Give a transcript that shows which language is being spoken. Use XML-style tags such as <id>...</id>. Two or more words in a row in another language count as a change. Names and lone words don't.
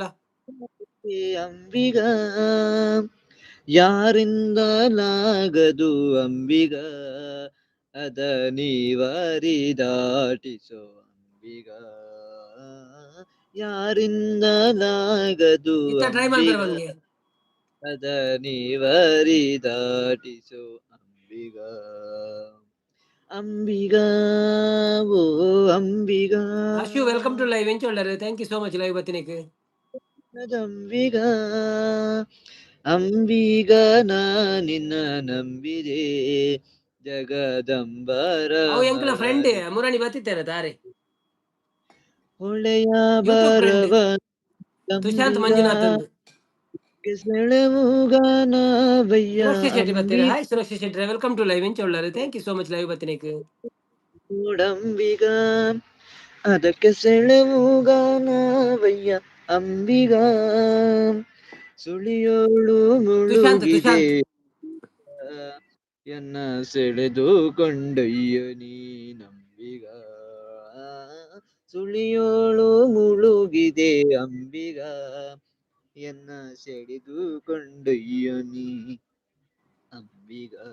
<kn>ಅಂಬಿಗ ಯಾರಿಂದಲಾಗದು ಅಂಬಿಗ ಅದ ನೀವರಿ ದಾಟಿಸೋ ಅಂಬಿಗ ಯಾರಿಂದಲಾಗದು ಇತ್ತ ಟ್ರೈ ಮಾಡ್ತಾರೆ ಅಂಬಿಗ ಬಂದ್ಗೆ ಅದ ನೀವರಿ ದಾಟಿಸೋ ಅಂಬಿಗ ಅಂಬಿಗ ಓ ಅಂಬಿಗ</kn> <tcy>ಹರ್ಷು</tcy> <en>welcome to live</en> <tcy>ಎಂಚೊಲ್ಲರು</tcy> <en>thank you so much</en> <tcy>ಲೈವ್ ಬತ್ತಿನಿಕ್</tcy> <kn>ಅಂಬಿಗ ಅಂಬಿಗ ನಿನ್ನ ನಂಬಿದೆ ಜಗದಂಬರ</kn> <tcy>ಅವು ಎಂಕಲ ಫ್ರೆಂಡ್ ಮುರಾಣಿ ಬತ್ತಿತ್ತೇನೆ ತಾರೆ</tcy> <kn>ಹೊಳೆಯ</kn> <tcy>ಯೂಟ್ಯೂಬ್ ಫ್ರೆಂಡ್</tcy> <kn>ಬರವ ತುಶಾಂತ್ ಅಂಬಿಗ</kn> <tcy>ಮಂಜುನಾಥ್ ಅಂದು</tcy> <kn>ಸೆಳೆವುಗಾನ ಬಯ್ಯ</kn> <tcy>ಸುರಕ್ಷಾ ಶೆಟ್ಟಿ ಬತ್ತೀರಾ</tcy> <kn>ಅಂಬಿಗ</kn> <tcy>ಹಾಯ್ ಸುರಕ್ಷಾ ಶೆಟ್ಟಿ</tcy> <en>welcome to live</en> <tcy>ಎಂಚೊಲ್ಲರು</tcy> <en>thank you so much</en> <tcy>ಲೈವ್ ಬತ್ತಿನಿಕ್</tcy> <kn>ನೋಡಂಬಿಗ ಅದಕ್ಕೆ ಸೆಳೆವುಗಾನವಯ್ಯ ಅಂಬಿಗ ಸುಳಿಯೋಳು ಮುಳುಗಿದೆ ತುಶಾಂತ್ ಎನ್ನ ಸೆಳೆದು ಕೊಂಡೊಯ್ಯ ನೀ ನಂಬಿಗ ಸುಳಿಯೋಳು ಮುಳುಗಿದೆ ಅಂಬಿಗ ಎನ್ನ ಸೆಳೆದು ಕೊಂಡೊಯ್ಯ ನೀ ಅಂಬಿಗ</kn>